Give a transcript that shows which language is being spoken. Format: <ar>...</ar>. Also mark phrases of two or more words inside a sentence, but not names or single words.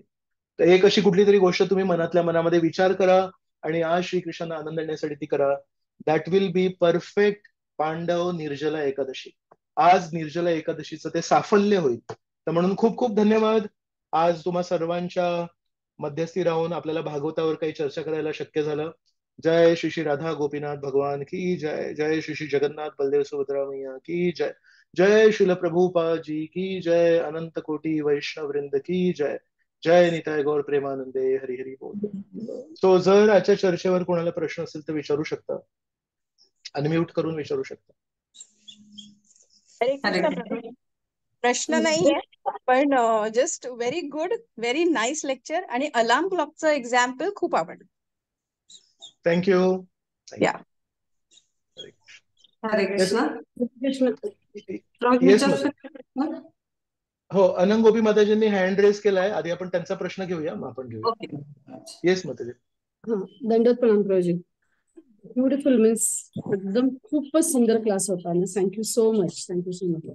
<mr>तर एक अशी कुठली तरी गोष्ट तुम्ही मनातल्या मनामध्ये विचार करा आणि आज श्रीकृष्णांना आनंद देण्यासाठी ती करा.</mr> <en>that will be perfect पांडव निर्जला एकादशी.</en> <mr>आज निर्जला एकादशीचं ते साफल्य होईल. तर म्हणून खूप खूप धन्यवाद. आज तुम्हा सर्वांच्या मध्यस्थी राहून आपल्याला भागवतावर काही चर्चा करायला शक्य झालं.</mr> <hi>जय श्री श्री राधा गोपीनाथ भगवान की जय. जय श्री श्री जगन्नाथ बलदेव सुभद्रा मैया की जय. जय शिल प्रभुपाद जी की जय. अनंत कोटी वैष्णव वृंद की जय. जय निताय गौर प्रेमानंदे. हरी हरी बोल.</hi> <mr>तो जर आजच्या चर्चेवर कोणाला प्रश्न असेल तर विचारू शकता. अनम्यूट करून विचारू शकता. हरे कृष्ण प्रभू. प्रश्न नाहीये, पण</mr> <en>just very good, very nice lecture.</en> <mr>आणि</mr> <en>alarm clock</en> <mr>एक्झाम्पल खूप आवडलं.</mr> <en>thank you.</en> <mr>या. हरे कृष्ण.</mr> <en>yes madam.</en> <mr>हो, अनंत गोपी माताजींनी</mr> <en>hand raise</en> <mr>केलाय. आधी आपण त्यांचा प्रश्न घेऊया, मग आपण घेऊया. येस माताजी. दंडवत प्रणाम प्रभूजी. ब्युटिफुल, मीन्स एकदम खूपच सुंदर क्लास होता.</mr> <en>thank you so much. thank you so much.</en>